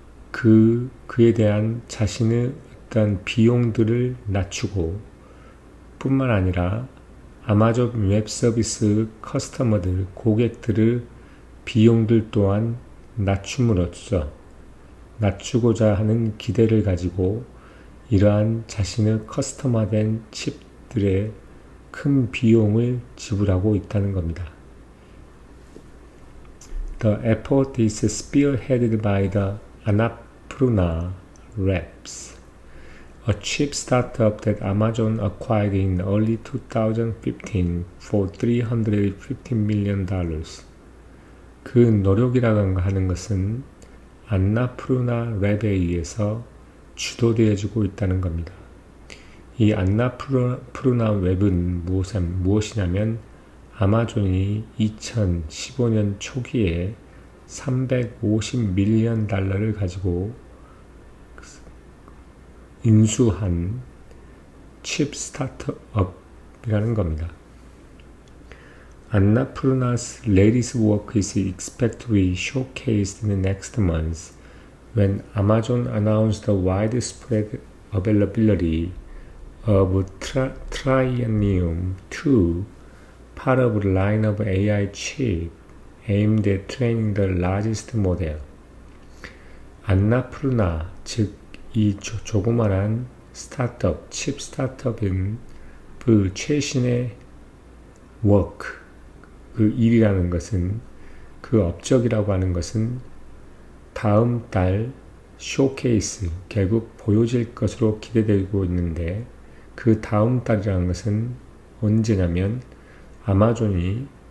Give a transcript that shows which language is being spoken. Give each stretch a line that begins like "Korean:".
Korean: 그에 대한 자신의 어떤 비용들을 낮추고 뿐만 아니라 아마존 웹 서비스 커스터머들, 고객들의 비용들 또한 낮춤으로써 낮추고자 하는 기대를 가지고 이러한 자신의 커스터마된 칩들의 큰 비용을 지불하고 있다는 겁니다.
English: The effort is spearheaded by the Annapurna Labs, a chip startup that Amazon acquired in early 2015 for $350 million.
Korean: 그 노력이라고 하는 것은 안나푸르나 랩에 의해서 주도되어지고 있다는 겁니다. 이 안나푸르나 웹은 무엇이냐면 아마존이 2015년 초기에 $350밀리언 가지고 인수한 칩 스타트업이라는 겁니다.
English: Annapurna's latest work is expected to be showcased in the next month when Amazon announced the widespread availability of Trainium 2, part of a line of AI chip aimed at training the largest model.
Korean: 안나푸르나, 즉 이 조그만한 스타트업, 칩 스타트업인 그 최신의 워크, 그 일이라는 것은, 그 업적이라고 하는 것은 다음 달 쇼케이스, 결국 보여질 것으로 기대되고 있는데, 그 다음 달이라는 것은 언제냐면 아마존이